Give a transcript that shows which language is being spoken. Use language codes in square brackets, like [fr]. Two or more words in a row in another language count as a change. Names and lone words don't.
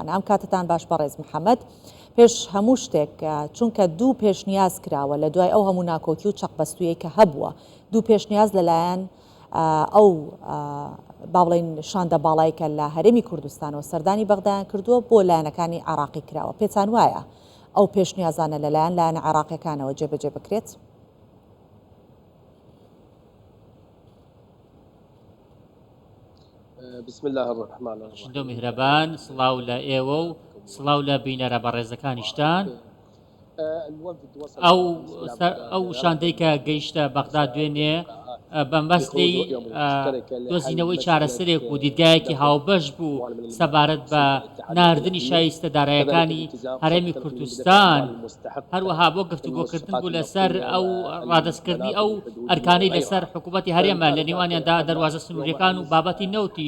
[ckb] ئەم کاتتان باش بەڕێز محەممەد. پێش هەموو شتێک چونکە دوو پێشنیاز کراوە لە دوای ئەو هەموو ناکۆکی و چەقبەستویی کە هەبووە، دوو پێشنیاز لەلایەن ئەو باڵین شاندە باڵایی کە لە هەرێمی کوردستانەوە سەردانی بەغدایان کردووە بۆ لایەنەکانی عێراقی کراوە. پێتان وایە ئەو پێشنیازانە لەلایەن لایەنە عێراقیەکانەوە جێبەجێ بکرێت؟ [ar] بسم الله الرحمن الرحیم. [ckb] شندۆ میهرەبان، سڵاو لە ئێوە و سڵاو لە بینەرە بەڕێزەکانیشتان. ئەو شاندەی کە گەیشتە بەغدا دوێنێ بەمبەستی دۆزینەوەی چارەسەرێک و دیدگایەکی هاوبەش بوو سەبارەت بە ناردنی شایستە دارایەکانی هەرێمی کوردستان، هەروەها بۆ گفتوگۆکردن بوو لەسەر ئەو ڕادەستکردنی ئەو ئەرکانەی لەسەر حکوومەتی هەرێمە لە نێوانیاندا دەواازە سنووریەکان و بابەتی نەوتیش.